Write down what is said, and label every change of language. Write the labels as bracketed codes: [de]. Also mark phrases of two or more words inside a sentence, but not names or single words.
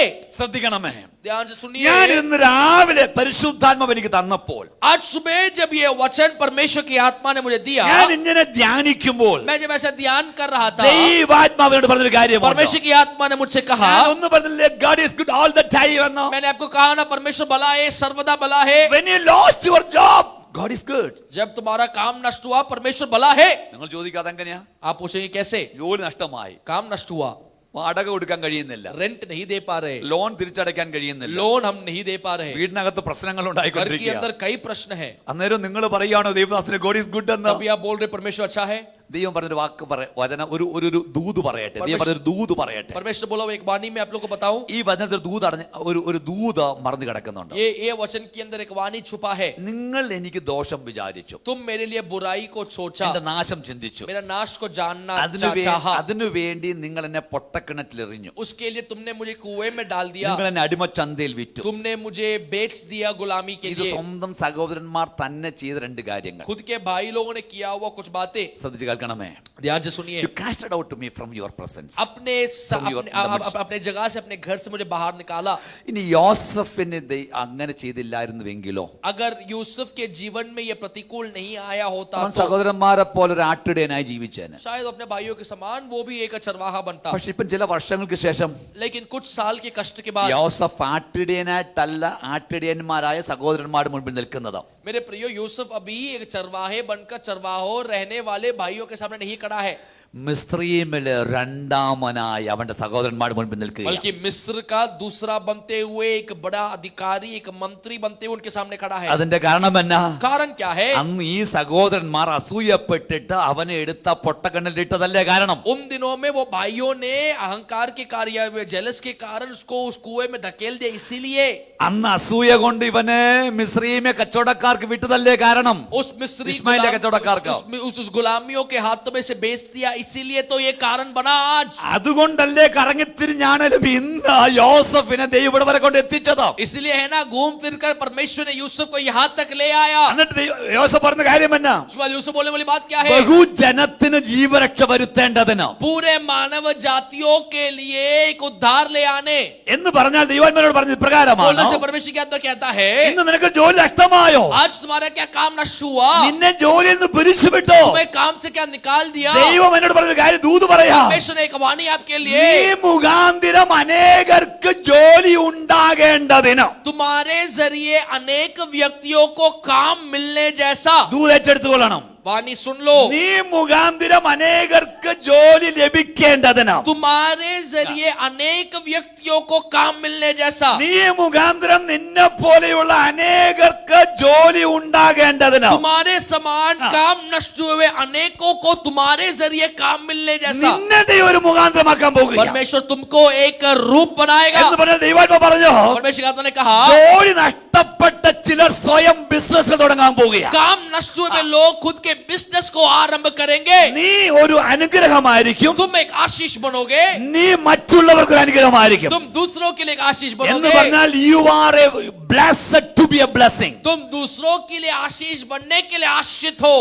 [ml] ശ്രദ്ധിക്കണമേ, [hi] ध्यान से सुनिए. [ml] ഞാൻ ഇന്ന് രാവിലെ പരിശുദ്ധാത്മാവ് എനിക്ക് തന്നപ്പോൾ, [hi] आज सुबह जब ये वचन परमेश्वर की आत्मा ने मुझे दिया, [ml] ഞാൻ ഇങ്ങനെ ധ്യാനിക്കുമ്പോൾ [hi] मैं जब ऐसा ध्यान कर रहा था, [ml] ദൈവാത്മാവിനോട് പറഞ്ഞൊരു കാര്യമുണ്ട്. [hi] परमेश्वर की आत्मा ने मुझसे कहा, [ml] ഞാൻ ഒന്ന് പറഞ്ഞില്ലേ, [en] God is good all the time എന്ന്. [hi] मैंने आपको कहा ना, परमेश्वर भला है, सर्वदा भला है. [en] When you lost your job, God is good. [hi] जब तुम्हारा काम नष्ट हुआ, परमेश्वर भला है. [ml] നിങ്ങൾ ചോദിക്കാതെ എങ്ങനെയാ? [hi] आप पूछेंगे कैसे? [ml] ജോലി നഷ്ടമായി, [hi] काम नष्ट हुआ, [ml] വാടക കൊടുക്കാൻ കഴിയുന്നില്ല, [hi] रेंट नहीं दे पा रहे, [ml] ലോൺ തിരിച്ചടയ്ക്കാൻ കഴിയുന്നില്ല, [hi] लोन हम नहीं दे पा रहे, [ml] വീടിനകത്ത് പ്രശ്നങ്ങൾ [hi] घर के [ml] ഉണ്ടായിക്കൊണ്ടിരിക്കുക. [hi] अंदर कई प्रश्न है. [ml] അന്നേരം നിങ്ങൾ പറയുകയാണോ ദൈവദാസന് [en] God is good [ml] എന്ന്? [hi] तभी आप बोल रहे परमेश्वर अच्छा है. [ml] ദൈവം പറഞ്ഞൊരു വാക്ക് വചന ഒരു ദൂത് പറയട്ടെ. ദൈവം പറഞ്ഞൊരു ദൂത് പറയട്ടെ. [hi] परमेश्वर बोला एक वाणी में आप लोग को बताऊं, [ml] ഈ വചനത്തിൽ ദൂത് ഒരു ദൂത് മറന്നു കിടക്കുന്നുണ്ട്. [hi] ये वचन के अंदर एक वाणी छुपा है. [ml] നിങ്ങൾ എനിക്ക് ദോഷം വിചാരിച്ചു, [hi] तुम मेरे लिए बुराई को सोचा, [ml] എന്റെ നാശം ചിന്തിച്ചു, [hi] मेरा नाश को जानना [ml] അതിനുവേണ്ടി [hi] चाहा, [ml] നിങ്ങൾ എന്നെ പൊട്ടക്കിണറ്റിലെറിഞ്ഞു, [hi] उसके लिए तुमने मुझे कुएं में डाल दिया, [ml] നിങ്ങൾ എന്നെ അടിമച്ചന്തയിൽ വിറ്റു. [hi] तुमने मुझे बेच दिया गुलामी के [ml] ഇത് [hi] लिए. [ml] സ്വന്തം സഹോദരന്മാർ തന്നെ ചെയ്ത രണ്ട് കാര്യങ്ങൾ. [hi] खुद के भाई लोगों ने किया हुआ कुछ बातें. [ml] ശ്രദ്ധിച്ച് കേൾക്കണമേ. [hi] ध्यान से सुनिए. [en] You casted out me from your presence. [hi] अपने जगह से, अपने घर से मुझे बाहर निकाला. [ml] ഇനി യോസഫിന് അങ്ങനെ ചെയ്തില്ലായിരുന്നുവെങ്കിലോ, [hi] अगर यूसुफ के जीवन में यह प्रतिकूल नहीं आया होता [ml] അവൻ [hi] तो [ml] സഹോദരന്മാരെ പോലെ ഒരു ആട്ടിടയനായി ജീവിച്ചേനെ. [hi] शायद अपने भाइयों के समान वो भी एक चरवाहा बनता. [ml] പക്ഷെ ഇപ്പം ചില വർഷങ്ങൾക്ക് ശേഷം [hi] लेकिन कुछ साल के कष्ट के बाद [ml] യോസഫ് ആട്ടിടയനായിട്ടല്ല ആട്ടിടയന്മാരായ സഹോദരന്മാരുടെ മുൻപിൽ നിൽക്കുന്നത്. [hi] मेरे प्रियो, यूसुफ अभी एक चरवाहे बनकर चरवाहों रहने वाले भाइयों के सामने नहीं खड़ा है. [ml] മിസ്രയീമില് രണ്ടാമനായി അവന്റെ സഹോദരന്മാർ മുൻപിൽ നിൽക്കുക. [hi] बल्कि मिस्र का दूसरा बनते हुए एक बड़ा अधिकारी, एक मंत्री बनते हुए उनके सामने खड़ा है. [ml] അതിന്റെ കാരണം എന്നാ? [hi] कारण क्या है? [ml] അന്ന് ഈ സഹോദരന്മാർ അസൂയപ്പെട്ടിട്ട് അവനെ എടുത്ത പൊട്ടക്കണ്ണിലിട്ടതല്ലേ കാരണം? [hi] उन दिनों में वो भाइयों ने अहंकार के कार्य जेलस के कारण उसको उस कुएं में धकेल दिया. इसीलिए [ml] അന്ന് അസൂയ കൊണ്ട് ഇവനെ മിസ്രയീമെ കച്ചവടക്കാർക്ക് വിട്ടതല്ലേ കാരണം? [hi] उस मिस्री [ml] ഇസ്മായിലിലെ കച്ചവടക്കാർക്ക് [hi] उस गुलामियों के हाथों में से बेच दिया. इसीलिए तो ये कारण बना आज. [ml] അതുകൊണ്ടല്ലേ കറങ്ങിത്തിരിഞ്ഞാണേലും ഇന്ന് യോസഫിനെ ദൈവം ഇവിടെ വരെ കൊണ്ട് എത്തിച്ചത്. [hi] इसलिए है ना, घूम फिर कर परमेश्वर ने यूसुफ को यहाँ तक ले आया. [ml] എന്നിട്ട് യോസഫ് പറഞ്ഞ കാര്യം എന്നാ? [hi] उसके बाद यूसुफ बोलने वाली बात क्या है? [ml] ബഹുജനത്തിന് ജീവരക്ഷ വരുത്തേണ്ടതിന്, [hi] पूरे मानव जातियों के लिए एक उद्धार ले आने. [ml] എന്ന് പറഞ്ഞാൽ ദൈവാത്മാവോട് പറഞ്ഞ പ്രകാരമാണ്. [hi] बोलने से परमेश्वर क्या कहता है? [ml] ഇന്ന് നിനക്ക് ജോലി നഷ്ടമായോ? [hi] आज तुम्हारा क्या काम नष्ट हुआ? [ml] നിന്നെ ജോലിയിൽ നിന്ന് പിരിച്ചുവിട്ടോ? [hi] तुम्हें काम से क्या निकाल दिया? [ml] ദൈവം എന്നോട് പറഞ്ഞ കാര്യം ദൂത് പറയാ. [hi] परमेश्वर ने एक वाणी आपके लिए, [ml] നീ മുഖാന്തിരം അനേകർക്ക് ജോലി ഉണ്ടാകേണ്ടതിന്, [hi] तुम्हारे जरिए अनेक व्यक्तियों को काम मिलने जैसा [ml] ദൂത് ഏറ്റെടുത്തുകൊള്ളണം. [hi] वाणी सुन लो. [ml] നീ മുഖാന്തിരം അനേകർക്ക് ജോലി ലഭിക്കേണ്ടതിന്, [hi] तुम्हारे जरिए अनेक व्यक्तियों को काम मिलने जैसा, [ml] നീ മുഖാന്തിരം നിന്നെ പോലെയുള്ള അനേകർക്ക് ജോലി ഉണ്ടാകേണ്ടതിന്, [hi] तुम्हारे समान काम नष्ट हुए अनेकों को तुम्हारे जरिए काम मिलने जैसा [ml] നിന്നെ ദൈവം ഒരു മുഖാന്തരമാക്കാൻ പോകുക [hi] परमेश्वर तुमको एक रूप बनाएगा. [ml] എന്ന് പറഞ്ഞ ദൈവാത്മാവ് പറഞ്ഞു. [hi] परमेश्वर आत्मा ने कहा, [ml] ജോലി നഷ്ടപ്പെട്ട ചിലർ സ്വയം ബിസിനസ് തുടങ്ങാൻ പോകുക. [hi] काम नष्ट हुए लोग खुद के बिजनेस को आरंभ करेंगे. [ml] നീ ഒരു അനുഗ്രഹമായിരിക്കും, [hi] तुम एक आशीष बनोगे, [ml] നീ മറ്റുള്ളവർക്ക് ഒരു അനുഗ്രഹമായിരിക്കും. [hi] तुम दूसरों के लिए एक आशीष [ml] എന്ന് [hi] बनोगे. [en] പറഞ്ഞാൽ you are a blessed to be a blessing. [hi] तुम दूसरों के लिए आशीष बनने के लिए आशीषित हो.